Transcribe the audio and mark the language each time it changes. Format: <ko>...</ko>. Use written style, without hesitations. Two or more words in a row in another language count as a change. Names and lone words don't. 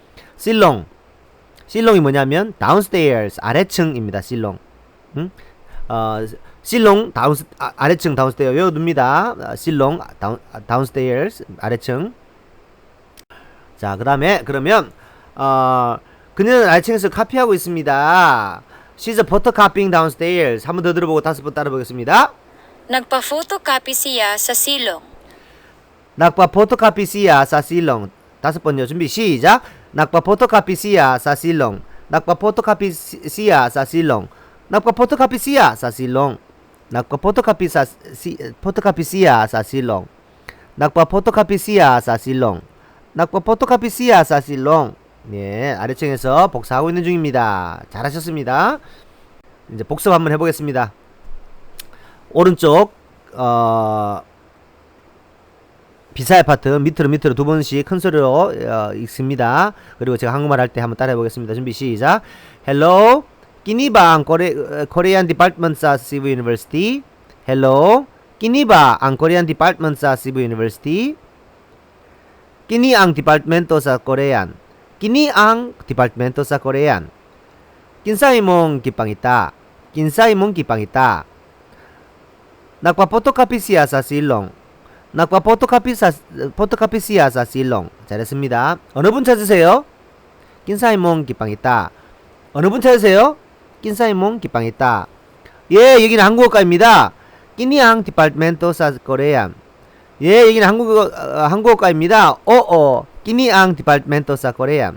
<ko>실롱이 뭐냐면 downstairs 아래층입니다. 실롱. 실롱 아래층 downstairs 외워둡니다. 실롱 downstairs 아래층. 자, 그다음에 그러면 그녀는 아래층에서 카피하고 있습니다.</ko> <en>She's photocopying downstairs.</en> <ko>한 번 더 들어보고 5번 따라보겠습니다.</ko> <ceb>Nagpa-photocopy siya sa silong. Nagpa-photocopy siya sa silong.</ceb> <ko>5번요. 준비 시작.</ko> <ceb>Nagpa-photocopy siya sa silong. Nagpa-photocopy siya sa silong. 낙과 포토카피 시야 사 실롱. Nagpa-photocopy siya sa silong. Nagpa-photocopy siya sa silong. 낙과 포토카피 시야 사 실롱. Nagpa-photocopy siya sa silong. Nagpa-photocopy siya sa silong. 낙과 포토카피 시야 사 실롱.</ceb> <ko>네, 아래층에서 복사하고 있는 중입니다. 잘하셨습니다. 이제 복습 한번 해보겠습니다. 오른쪽 비사의 파트 밑으로 2번씩 큰 소리로 읽습니다. 그리고 제가 한국말 할 때 한번 따라해 보겠습니다. 준비 시작.</ko> <ceb>Hello, kini ba ang</ceb> <en>Korean department</en> <ceb>sa Cebu University? Hello, kini ba ang</ceb> <en>Korean department</en> <ceb>sa Cebu University? Kini ang departamento sa Korean. Kini ang departamento sa Korean. Kinsa imong gipangita? Kinsa imong gipangita? Nagpa-photocopy siya sa silong. photocopy siya sa silong.</ceb> <ko>잘했습니다. 어느 분 찾으세요?</ko> <ceb>Kinsa imong gipangita.</ceb> <ko>어느 분 찾으세요?</ko> <ceb>Kinsa imong gipangita.</ceb> <ko>예, 여기는 한국어과입니다.</ko> <ceb>Kini ang departamento sa Korean.</ceb> <ko>예, 여기는 한국어과입니다.</ko> <ceb>Kini ang departamento sa Korean.</ceb>